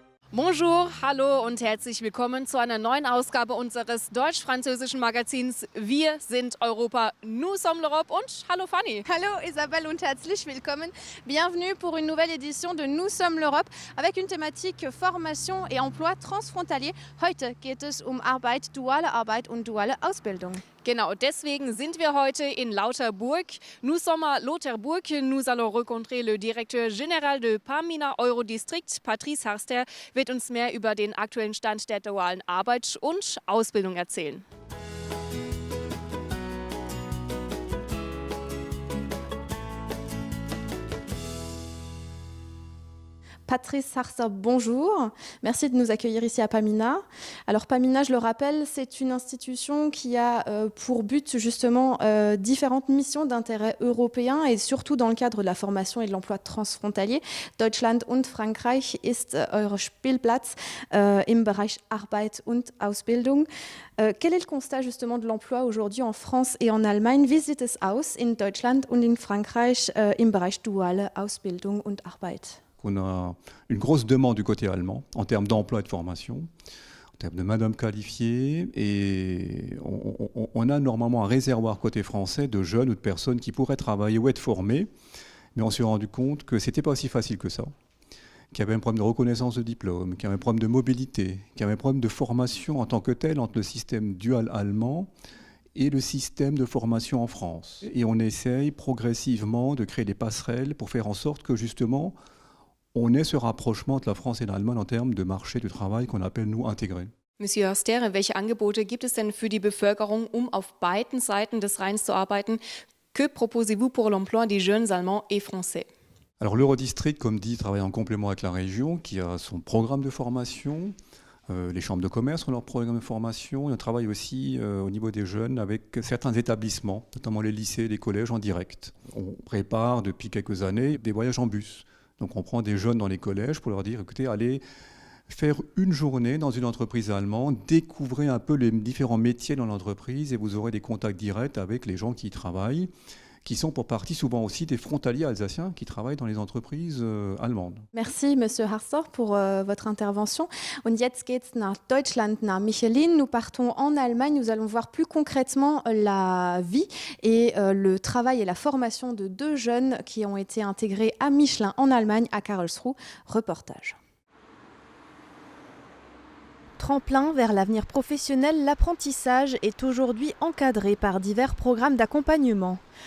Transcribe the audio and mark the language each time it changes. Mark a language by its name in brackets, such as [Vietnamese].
[German] Bonjour, hallo und herzlich willkommen zu einer neuen Ausgabe unseres deutsch-französischen Magazins Wir sind Europa, nous sommes l'Europe und hallo Fanny. Hallo Isabelle und herzlich willkommen. [French] Bienvenue pour une nouvelle édition de Nous sommes l'Europe avec une thématique formation et emploi transfrontalier. [German] Heute geht es Arbeit, duale Arbeit und duale Ausbildung. Genau, deswegen sind wir heute in Lauterbourg. [French] Nous sommes à Lauterbourg. Nous allons rencontrer le directeur général de Pamina Eurodistrict, [German] Patrice Harster, wird uns mehr über den aktuellen Stand der dualen Arbeit und Ausbildung erzählen. [French] Patrice Harster, bonjour. Merci de nous accueillir ici à Pamina. Alors Pamina, je le rappelle, c'est une institution qui a pour but justement différentes missions d'intérêt européen et surtout dans le cadre de la formation et de l'emploi transfrontalier. [German] Deutschland und Frankreich ist eure Spielplatz im Bereich Arbeit und Ausbildung. [French] Quel est le constat justement de l'emploi aujourd'hui en France et en Allemagne? [German] Wie sieht es aus in Deutschland und in Frankreich im Bereich duale Ausbildung und Arbeit? [French] On a une grosse demande du côté allemand en termes d'emploi et de formation, en termes de main-d'œuvre qualifiée, et on a normalement un réservoir côté français de jeunes ou de personnes qui pourraient travailler ou être formées, mais on s'est rendu compte que ce n'était pas aussi facile que ça, qu'il y avait un problème de reconnaissance de diplôme, qu'il y avait un problème de mobilité, qu'il y avait un problème de formation en tant que tel entre le système dual allemand et le système de formation en France. Et on essaye progressivement de créer des passerelles pour faire en sorte que justement on ait ce rapprochement entre la France et l'Allemagne en termes de marché du travail qu'on appelle, nous, intégré. [German] Monsieur Harster, welche Angebote gibt es denn für die Bevölkerung, auf beiden Seiten des Rheins zu arbeiten? [French] Que proposez-vous pour l'emploi des jeunes Allemands et Français? Alors l'Eurodistrict, comme dit, travaille en complément avec la région qui a son programme de formation. Les chambres de commerce ont leur programme de formation. Et on travaille aussi au niveau des jeunes avec certains établissements, notamment les lycées, les collèges en direct. On prépare depuis quelques années des voyages en bus. Donc on prend des jeunes dans les collèges pour leur dire, écoutez, allez faire une journée dans une entreprise allemande, découvrez un peu les différents métiers dans l'entreprise et vous aurez des contacts directs avec les gens qui y travaillent, qui sont pour partie souvent aussi des frontaliers alsaciens qui travaillent dans les entreprises allemandes. Merci Monsieur Harster pour votre intervention. [German] Und jetzt geht's nach Deutschland, nach Michelin. [French] Nous partons en Allemagne. Nous allons voir plus concrètement la vie et le travail et la formation de deux jeunes qui ont été intégrés à Michelin en Allemagne, à Karlsruhe. Reportage. Tremplin vers l'avenir professionnel, l'apprentissage est aujourd'hui encadré par divers programmes d'accompagnement.